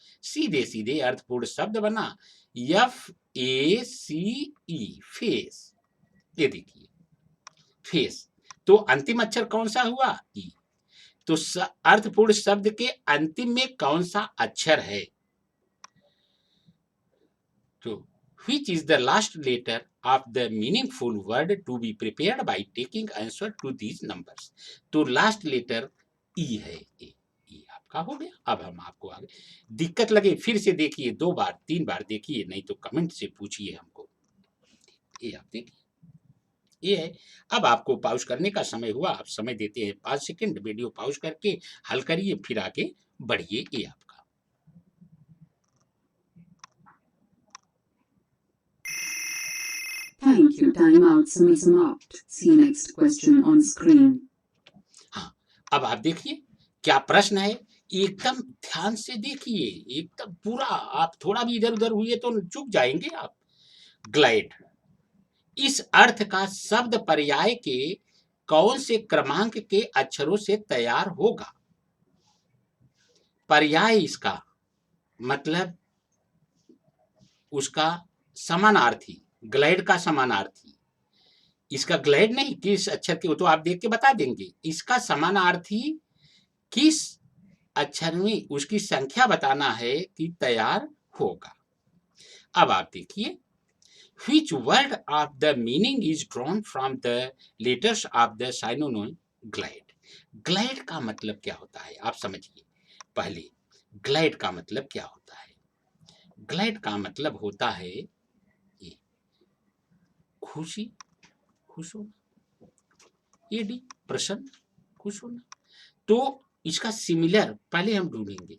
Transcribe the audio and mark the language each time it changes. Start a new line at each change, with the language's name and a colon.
Hindi: सीधे सीधे अर्थपूर्ण शब्द बना FACE, फेस। ये देखिए फेस। तो अंतिम अक्षर कौन सा हुआ? ई। तो अर्थपूर्ण शब्द के अंतिम में कौन सा अक्षर है? तो
English: which is the last letter of the meaningful word to be prepared by taking answer to these numbers?
Hindi: तो
English: last letter
Hindi: ई है। ई आपका हो गया। अब हम आपको आगे दिक्कत लगे फिर से देखिए, 2 बार 3 बार देखिए, नहीं तो कमेंट से पूछिए हमको। ये आप देखिए, ये है। अब आपको पॉज करने का समय हुआ। आप समय देते हैं 5 सेकंड। वीडियो पॉज करके हल करिए, फिर आगे बढ़िए। ये आपका
English: Thank you. Time out
Hindi: समाप्त.
English: See next question on screen.
Hindi: हाँ, अब आप देखिए क्या प्रश्न है। एकदम ध्यान से देखिए, एकदम पूरा। आप थोड़ा भी इधर उधर हुए तो चूक जाएंगे आप। ग्लाइड इस अर्थ का शब्द पर्याय के कौन से क्रमांक के अक्षरों से तैयार होगा? पर्याय इसका मतलब उसका समानार्थी, ग्लाइड का समानार्थी। इसका ग्लाइड नहीं, किस अक्षर के, तो आप देख के बता देंगे। इसका समानार्थी किस अक्षर में उसकी संख्या बताना है कि तैयार होगा। अब आप देखिए,
English: which word of the meaning is drawn from the letters of the synonym glide?
Hindi: Glide का मतलब क्या होता है आप समझिए। पहले ग्लाइड का मतलब क्या होता है? ग्लाइड का मतलब होता है ये खुशी, खुश होना। ये डी प्रसन्न, खुश होना। तो इसका सिमिलर पहले हम ढूंढेंगे।